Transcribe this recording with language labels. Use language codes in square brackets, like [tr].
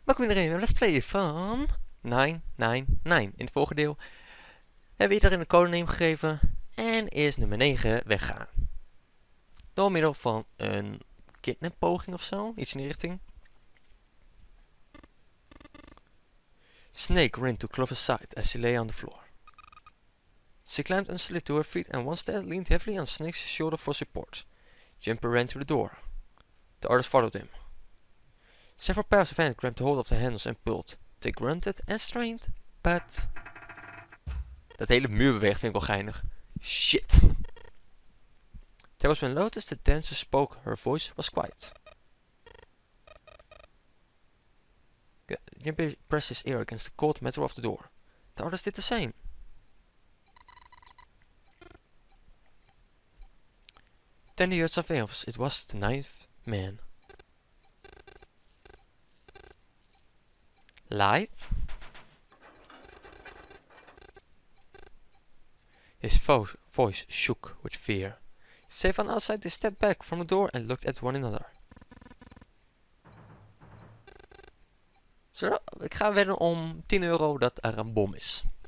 [nl] Welkom iedereen bij Let's Play van 999. In het vorige deel hebben we iedereen een codename gegeven en is nummer 9 weggaan. Door middel van een kidnappoging of zo, iets in die richting. [en] Snake ran to Clover's side as she lay on the floor. She climbed instantly to her feet and once there leaned heavily on Snake's shoulder for support. Jumper ran to the door. The others followed him. Several pairs of hands grabbed hold of the handles and pulled. They grunted and strained, but... [nl] Dat hele muurbeweging vind ik wel geinig. [en] Shit. That was when Lotus the dancer spoke. Her voice was quiet. Jimpy pressed his ear against the cold metal of the door. The others did the same. Then he heard something else. It was the ninth man. Light? His voice shook with fear. Safe on outside, they stepped back from the door and looked at one another. [nl] Zo, ik ga wedden om 10 euro dat er een bom is.